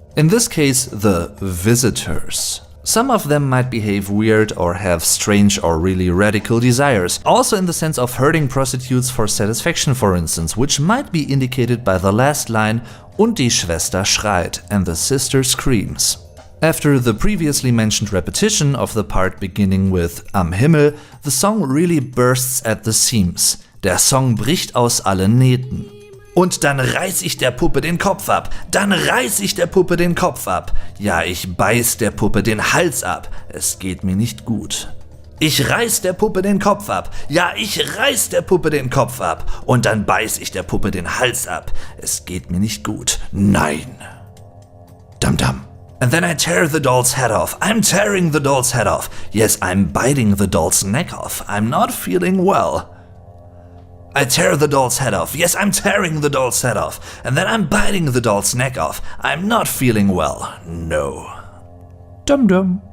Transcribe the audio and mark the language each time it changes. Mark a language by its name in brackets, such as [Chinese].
[English] In this case, the visitors. Some of them might behave weird or have strange or really radical desires, also in the sense of hurting prostitutes for satisfaction, for instance, which might be indicated by the last line [German] und die Schwester schreit [English] and the sister screams. After the previously mentioned repetition of the part beginning with Am Himmel, the song really bursts at the seams. [German] Der Song bricht aus allen Nähten. Und dann reiß ich der Puppe den Kopf ab, dann reiß ich der Puppe den Kopf ab. Ja, ich beiß der Puppe den Hals ab, es geht mir nicht gut. Ich reiß der Puppe den Kopf ab, ja, ich reiß der Puppe den Kopf ab. Und dann beiß ich der Puppe den Hals ab, es geht mir nicht gut. Nein. Dum dum. [English] And then I tear the doll's head off. I'm tearing the doll's head off. Yes, I'm biting the doll's neck off. I'm not feeling well. I tear the doll's head off. Yes, I'm tearing the doll's head off. And then I'm biting the doll's neck off. I'm not feeling well. No. Dum dum.